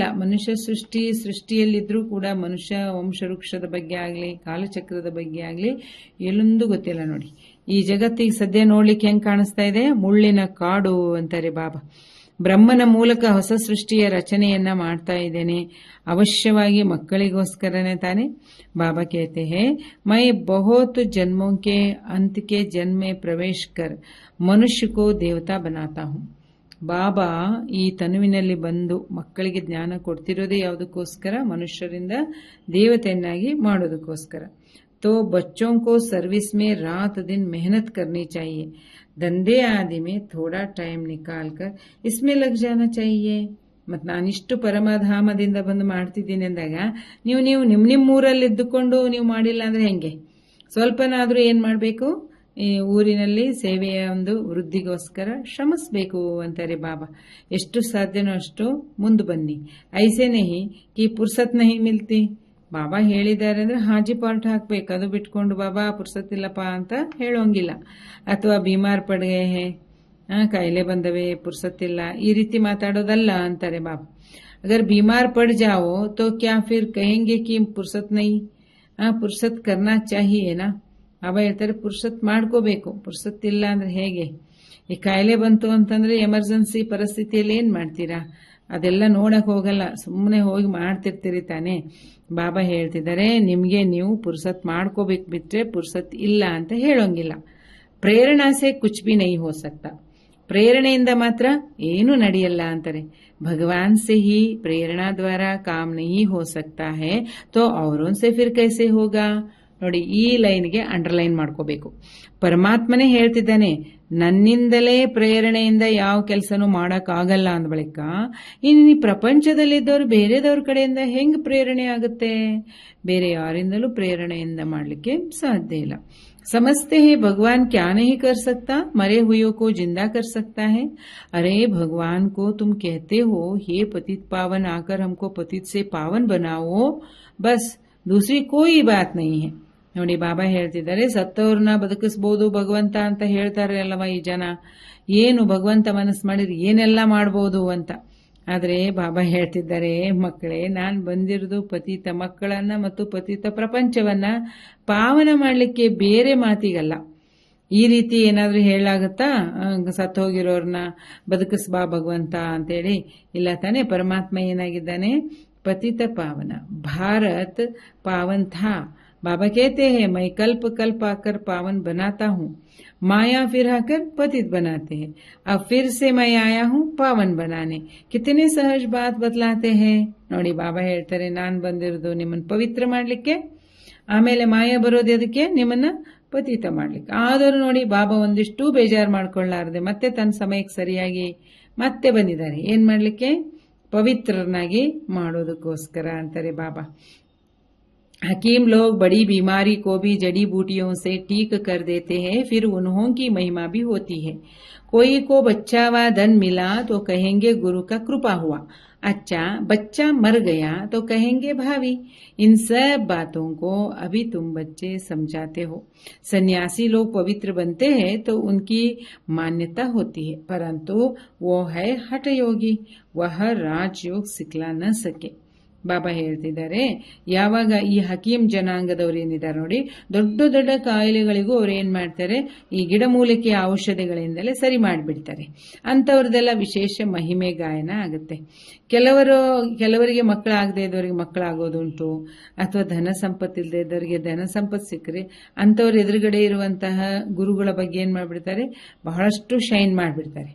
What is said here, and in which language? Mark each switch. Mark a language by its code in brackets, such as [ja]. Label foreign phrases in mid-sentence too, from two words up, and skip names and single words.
[kn] ಮನುಷ್ಯ ಸೃಷ್ಟಿಯಲ್ಲಿದ್ರೂ ಕೂಡ ಮನುಷ್ಯ ವಂಶವೃಕ್ಷದ ಬಗ್ಗೆ ಆಗ್ಲಿ, ಕಾಲಚಕ್ರದ ಬಗ್ಗೆ ಆಗ್ಲಿ ಎಲ್ಲೊಂದು ಗೊತ್ತಿಲ್ಲ. ನೋಡಿ, ಈ ಜಗತ್ತಿಗೆ ಸದ್ಯ ನೋಡ್ಲಿಕ್ಕೆ ಹೆಂಗ್ ಕಾಣಿಸ್ತಾ ಇದೆ, ಮುಳ್ಳಿನ ಕಾಡು ಅಂತಾರೆ ಬಾಬಾ. ಬ್ರಹ್ಮನ ಮೂಲಕ ಹೊಸ ಸೃಷ್ಟಿಯ ರಚನೆಯನ್ನ ಮಾಡ್ತಾ ಇದ್ದೇನೆ, ಅವಶ್ಯವಾಗಿ ಮಕ್ಕಳಿಗೋಸ್ಕರನೇ ತಾನೆ. [hi] बाबा कहते हैं, मैं बहुत जन्मों के अंत के जन्म में प्रवेश कर मनुष्य को देवता बनाता हूँ. [kn] ಬಾಬಾ ಈ ತನುವಿನಲ್ಲಿ ಬಂದು ಮಕ್ಕಳಿಗೆ ಜ್ಞಾನ ಕೊಡ್ತಿರೋದೇ ಯಾವುದಕ್ಕೋಸ್ಕರ, ಮನುಷ್ಯರಿಂದ ದೇವತೆಯನ್ನಾಗಿ ಮಾಡೋದಕ್ಕೋಸ್ಕರ. [hi] तो बच्चों को सर्विस में रात दिन मेहनत करनी चाहिए. धंधे आदि में थोड़ा टाइम निकाल कर इसमें लग जाना चाहिए. [kn] ಮತ್ತು ನಾನಿಷ್ಟು ಪರಮಧಾಮದಿಂದ ಬಂದು ಮಾಡ್ತಿದ್ದೀನಿ ಅಂದಾಗ ನೀವು ನಿಮ್ಮ ಊರಲ್ಲಿ ಇದ್ದುಕೊಂಡು ನೀವು ಮಾಡಿಲ್ಲ ಅಂದ್ರೆ ಹೆಂಗೆ? ಸ್ವಲ್ಪನಾದ್ರೂ ಏನ್ ಮಾಡಬೇಕು, ಈ ಊರಿನಲ್ಲಿ ಸೇವೆಯ ಒಂದು ವೃದ್ಧಿಗೋಸ್ಕರ ಶ್ರಮಿಸಬೇಕು ಅಂತಾರೆ ಬಾಬಾ. ಎಷ್ಟು ಸಾಧ್ಯನೋ ಅಷ್ಟು ಮುಂದೆ ಬನ್ನಿ. [hi] ऐसे नहीं कि फुर्सत नहीं मिलती, [kn] ಬಾಬಾ ಹೇಳಿದ್ದಾರೆ ಅಂದ್ರೆ ಹಾಜಿ ಪಾರ್ಟ್ ಹಾಕ್ಬೇಕು, ಅದು ಬಿಟ್ಕೊಂಡು ಬಾಬಾ ಪುರ್ಸತ್ತಿಲ್ಲಪ್ಪ ಅಂತ ಹೇಳೋಂಗಿಲ್ಲ. ಅಥವಾ [hi] बीमार पड़गे हैं, [kn] ಕಾಯಿಲೆ ಬಂದವೆ ಪುರ್ಸತ್ತಿಲ್ಲ, ಈ ರೀತಿ ಮಾತಾಡೋದಲ್ಲ ಅಂತಾರೆ ಬಾಬಾ. [hi] अगर बीमार पड़ जाओ तो क्या फिर कहेंगे कि फुर्सत नहीं? फुर्सत करना चाहिए ना. [kn] ಬಾಬಾ ಹೇಳ್ತಾರೆ ಪುರ್ಸತ್ ಮಾಡ್ಕೋಬೇಕು, ಪುರ್ಸತ್ತಿಲ್ಲ ಅಂದ್ರೆ ಹೇಗೆ? ಈ ಕಾಯಿಲೆ ಬಂತು ಅಂತಂದ್ರೆ ಎಮರ್ಜೆನ್ಸಿ ಪರಿಸ್ಥಿತಿಯಲ್ಲಿ ಏನ್ ಮಾಡ್ತೀರಾ? ಅದೆಲ್ಲ ನೋಡಕ್ ಹೋಗಲ್ಲ, ಸುಮ್ಮನೆ ಹೋಗಿ ಮಾಡ್ತಿರ್ತೀರಿ ತಾನೆ. ಬಾಬಾ ಹೇಳ್ತಿದ್ದಾರೆ ನಿಮ್ಗೆ ನೀವು ಪುರ್ಸತ್ ಮಾಡ್ಕೋಬೇಕು, ಬಿಟ್ರೆ ಪುರ್ಸತ್ ಇಲ್ಲ ಅಂತ ಹೇಳೋಂಗಿಲ್ಲ. [hi] प्रेरणासे कुछ भी नहीं हो सकता, [kn] ಪ್ರೇರಣೆಯಿಂದ ಮಾತ್ರ ಏನು ನಡೆಯಲ್ಲ ಅಂತಾರೆ. [hi] भगवान से ही प्रेरणा द्वारा काम नहीं हो सकता है तो औरों से फिर कैसे होगा? [kn] ನೋಡಿ, ಈ ಲೈನ್ಗೆ ಅಂಡರ್ಲೈನ್ ಮಾಡ್ಕೋಬೇಕು. ಪರಮಾತ್ಮನೇ ಹೇಳ್ತಿದ್ದಾನೆ ನನ್ನಿಂದಲೇ ಪ್ರೇರಣೆಯಿಂದ ಯಾವ ಕೆಲಸನೂ ಮಾಡಕ್ ಆಗಲ್ಲ ಅಂದ ಬಳಿಕ ಇನ್ನು ಪ್ರಪಂಚದಲ್ಲಿದ್ದವರು ಬೇರೆದವ್ರ ಕಡೆಯಿಂದ ಹೆಂಗ್ ಪ್ರೇರಣೆ ಆಗುತ್ತೆ? ಬೇರೆ ಯಾರಿಂದಲೂ ಪ್ರೇರಣೆಯಿಂದ ಮಾಡ್ಲಿಕ್ಕೆ ಸಾಧ್ಯ ಇಲ್ಲ. [hi] समझते हैं भगवान क्या नहीं कर सकता, मरे हुए को जिंदा कर सकता है. अरे भगवान को तुम कहते हो हे पतित पावन, आकर हमको पतित से पावन बनाओ, बस दूसरी कोई बात नहीं है. [kn] ನೋಡಿ, ಬಾಬಾ ಹೇಳ್ತಿದ್ದಾರೆ ಸತ್ತವ್ರನ್ನ ಬದುಕಿಸಬಹುದು ಭಗವಂತ ಅಂತ ಹೇಳ್ತಾರೆ ಅಲ್ಲವಾ ಈ ಜನ. ಏನು ಭಗವಂತ ಮನಸ್ಸು ಮಾಡಿದ್ರೆ ಏನೆಲ್ಲ ಮಾಡಬಹುದು ಅಂತ. ಆದ್ರೆ ಬಾಬಾ ಹೇಳ್ತಿದ್ದಾರೆ ಮಕ್ಕಳೇ, ನಾನ್ ಬಂದಿರೋದು ಪತಿತ ಮಕ್ಕಳನ್ನ ಮತ್ತು ಪತಿತ ಪ್ರಪಂಚವನ್ನ ಪಾವನ ಮಾಡ್ಲಿಕ್ಕೆ, ಬೇರೆ ಮಾತಿಗಲ್ಲ. ಈ ರೀತಿ ಏನಾದ್ರೂ ಹೇಳಾಗತ್ತಾ? ಸತ್ತು ಹೋಗಿರೋರ್ನ ಬದುಕಿಸ್ಬಾ ಭಗವಂತ ಅಂತೇಳಿ ಇಲ್ಲ ತಾನೆ. ಪರಮಾತ್ಮ ಏನಾಗಿದ್ದಾನೆ? ಪತಿತ ಪಾವನ. [hi] भारत पावन था, बाबा कहते हैं मैं कल्प कल्प आकर पावन बनाता हूँ, माया फिर आकर पतित बनाते हैं, अब फिर से मैं आया हूँ पावन बनाने. कितने सहज बात बतलाते हैं. [kn] ನೋಡಿ, ಬಾಬಾ ಹೇಳ್ತಾರೆ ನಾನ್ ಬಂದಿರೋದು ನಿಮ್ಮನ್ನ ಪವಿತ್ರ ಮಾಡ್ಲಿಕ್ಕೆ, ಆಮೇಲೆ ಮಾಯ ಬರೋದು ಅದಕ್ಕೆ ನಿಮ್ಮನ್ನ ಪತಿತ ಮಾಡ್ಲಿಕ್ಕೆ. ಆದರೂ ನೋಡಿ, ಬಾಬಾ ಒಂದಿಷ್ಟು ಬೇಜಾರು ಮಾಡ್ಕೊಳ್ಳಾರದೆ ಮತ್ತೆ ತನ್ನ ಸಮಯಕ್ಕೆ ಸರಿಯಾಗಿ ಮತ್ತೆ ಬಂದಿದ್ದಾರೆ. ಏನ್ ಮಾಡ್ಲಿಕ್ಕೆ? ಪವಿತ್ರನಾಗಿ ಮಾಡೋದಕ್ಕೋಸ್ಕರ ಅಂತಾರೆ ಬಾಬಾ. [hi] हकीम लोग बड़ी बीमारी को भी जड़ी बूटियों से ठीक कर देते हैं, फिर उन्हों की महिमा भी होती है. कोई को बच्चा व धन मिला तो कहेंगे गुरु का कृपा हुआ, अच्छा बच्चा मर गया तो कहेंगे भावी. इन सब बातों को अभी तुम बच्चे समझाते हो. सन्यासी लोग पवित्र बनते हैं तो उनकी मान्यता होती है, परंतु वो है हठ योगी, वह राजयोग सिखला न सके. [kn] ಬಾಬಾ ಹೇಳ್ತಿದ್ದಾರೆ ಯಾವಾಗ ಈ ಹಕೀಂ ಜನಾಂಗದವ್ರು ಏನಿದ್ದಾರೆ ನೋಡಿ, ದೊಡ್ಡ ದೊಡ್ಡ ಕಾಯಿಲೆಗಳಿಗೂ ಅವ್ರು ಏನ್ ಮಾಡ್ತಾರೆ, ಈ ಗಿಡಮೂಲಿಕೆಯ ಔಷಧಿಗಳಿಂದಲೇ ಸರಿ ಮಾಡಿಬಿಡ್ತಾರೆ. ಅಂತವ್ರದೆಲ್ಲ ವಿಶೇಷ ಮಹಿಮೆ ಗಾಯನ ಆಗುತ್ತೆ. ಕೆಲವರಿಗೆ ಮಕ್ಕಳಾಗದೆ ಇದ್ದವರಿಗೆ ಮಕ್ಕಳಾಗೋದುಂಟು, ಅಥವಾ ಧನ ಸಂಪತ್ತು ಇಲ್ಲದೆ ಇದ್ದವರಿಗೆ ಧನ ಸಂಪತ್ತು ಸಿಕ್ಕರೆ ಅಂತವ್ರ ಎದುರುಗಡೆ ಇರುವಂತಹ ಗುರುಗಳ ಬಗ್ಗೆ ಏನ್ ಮಾಡ್ಬಿಡ್ತಾರೆ, ಬಹಳಷ್ಟು ಶೈನ್ ಮಾಡಿಬಿಡ್ತಾರೆ.